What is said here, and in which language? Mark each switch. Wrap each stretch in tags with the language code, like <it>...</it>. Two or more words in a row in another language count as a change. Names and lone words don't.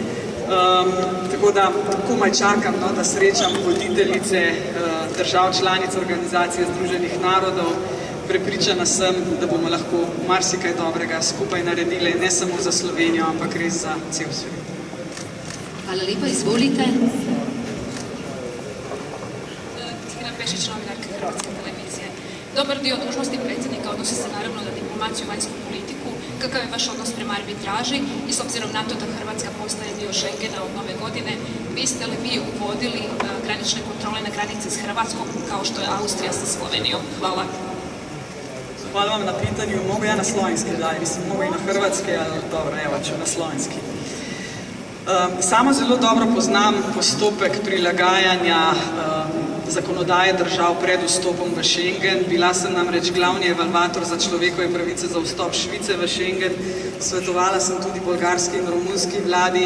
<sl>Tako da komaj čakam, da srečam voditeljice držav članic Organizacije Združenih narodov. Prepričana sem, da bomo lahko marsikaj dobrega skupaj naredili, ne samo za Slovenijo, ampak res za cel svet. Hvala lepa, izvolite.</sl> <hr>Tina Pešić, novinarka Hrvatske televizije. Dobar dio dužnosti predsjednika odnosi se naravno na diplomaciju i vanjsku politiku. Kakav je vaš odnos prema arbitraži i s obzirom na to da Hrvatska postaje dio Schengena od nove godine, biste li vi uvodili granične kontrole na granici s Hrvatskom kao što je Austrija sa Slovenijom? Hvala. Hvala vam na pitanju. Mogu ja na slovenski dalje, mislim, mogu i na hrvatski, ali dobro, evo ću na slovenski.</hr> <sl>Sama zelo dobro poznam postopek prilagajanja zakonodaje držav pred vstopom v Schengen. Bila sem namreč glavni evalvator za človekove pravice za vstop Švice v Schengen. Svetovala sem tudi bolgarski in romunski vladi.</sl>